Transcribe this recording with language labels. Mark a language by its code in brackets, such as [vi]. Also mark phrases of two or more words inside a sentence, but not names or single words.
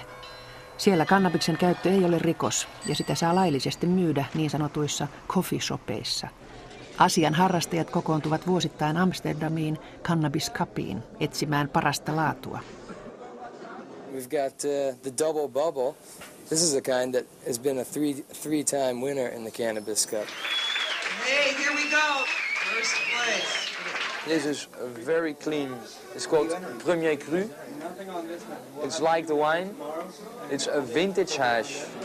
[fi] Siellä kannabiksen käyttö ei ole rikos ja sitä saa laillisesti myydä niin sanotuissa coffee shopeissa. Asian harrastajat kokoontuvat vuosittain Amsterdamiin Cannabis Cupiin etsimään parasta laatua. [en] We've got the Double Bubble. This is a kind that has been a three-time winner in the Cannabis Cup. Hey, here we go. First place. This is very clean. It's called Premier Cru. It's like the wine. It's a vintage hash.